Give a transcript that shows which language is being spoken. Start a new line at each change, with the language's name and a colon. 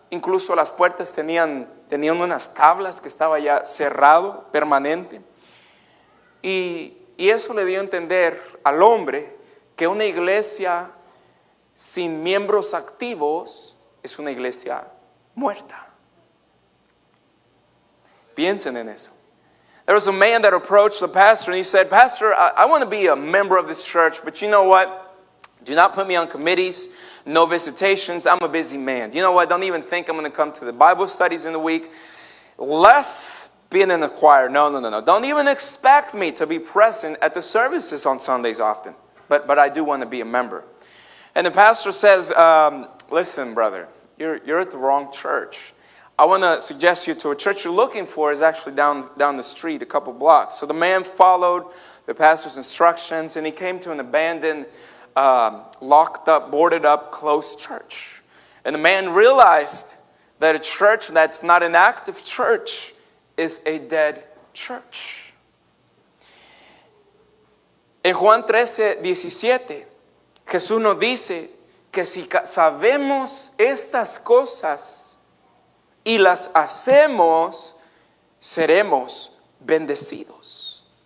Spanish: Incluso las puertas tenían unas tablas que estaba ya cerrado, permanente. Y eso le dio a entender al hombre que una iglesia sin miembros activos es una iglesia muerta. Piensen en eso.
English: There was a man that approached the pastor and he said, Pastor, I want to be a member of this church, but you know what? Do not put me on committees, no visitations. I'm a busy man. You know what? Don't even think I'm going to come to the Bible studies in the week. Less being in the choir. No. Don't even expect me to be present at the services on Sundays often. But I do want to be a member. And the pastor says, listen, brother, you're at the wrong church. I want to suggest you to a church you're looking for is actually down the street, a couple blocks. So the man followed the pastor's instructions, and he came to an abandoned, locked up, boarded up, closed church. And the man realized that a church that's not an active church is a dead church.
Spanish: En Juan 13:17, Jesús nos dice que si sabemos estas cosas y las hacemos, seremos bendecidos.